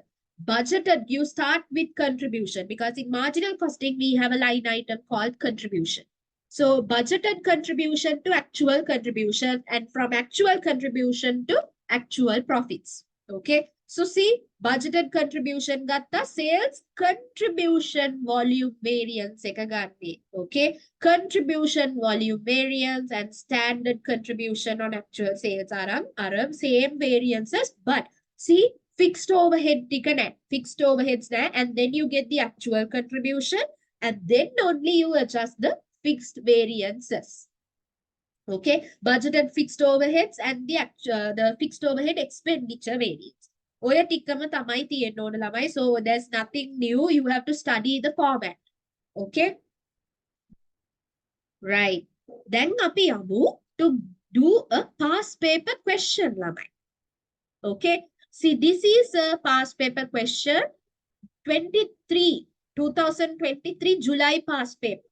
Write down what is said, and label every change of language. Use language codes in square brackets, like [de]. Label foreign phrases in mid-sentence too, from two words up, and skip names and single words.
[en] Budgeted, you start with contribution because in marginal costing we have a line item called contribution. So budgeted contribution to actual contribution and from actual contribution to actual profits. Okay. So see, budgeted contribution gatta sales contribution volume variance එක ගන්නේ. Okay. Contribution volume variance and standard contribution on actual sales are same variances, but see fixed overhead [si] ටික නැහැ, [en] fixed overheads naha, and then you get the actual contribution and then only you adjust the fixed variances. Okay, budgeted fixed overheads and the fixed overhead expenditure variance. [si] ඔය ටිකම තමයි තියෙන්න ඕන ළමයි. [en] So there's nothing new. You have to study the format. Okay. Right. Then [si] අපි යමු [en] to do a past paper question ළමයි. Okay. See, this is a past paper question 2023 July past paper.